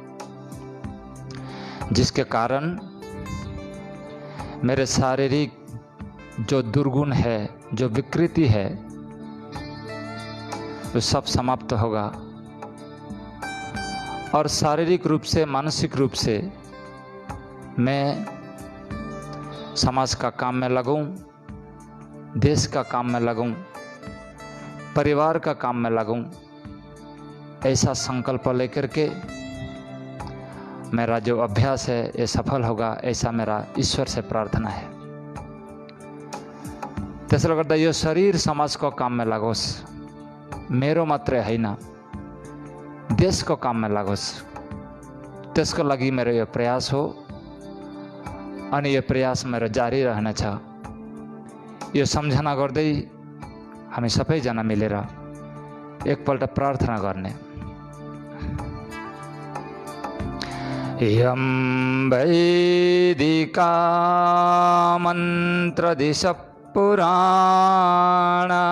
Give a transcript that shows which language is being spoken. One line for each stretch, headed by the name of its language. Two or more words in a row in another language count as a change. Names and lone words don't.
Hindi: जिसके कारण मेरे शारीरिक जो दुर्गुण है, जो विकृति है, वो सब समाप्त होगा और शारीरिक रूप से, मानसिक रूप से मैं समाज का काम में लगूं, देश का काम में लगूं, परिवार का काम में लगूं। ऐसा संकल्प लेकर के मेरा जो अभ्यास है ये सफल होगा, ऐसा मेरा ईश्वर से प्रार्थना है।
Nepali: त्यसले गर्दा यो शरीर समाजको काममा लागोस्, मेरो मात्रै हैन, देशको काममा लागोस्, त्यसको लागि मेरो यो प्रयास हो अनि यो प्रयास मेरो जारी रहनेछ। यो सम्झना गर्दै हामी सबैजना मिलेर एकपल्ट प्रार्थना गर्ने।
Sanskrit: यं वैदिका मन्त्रदिश पुराणा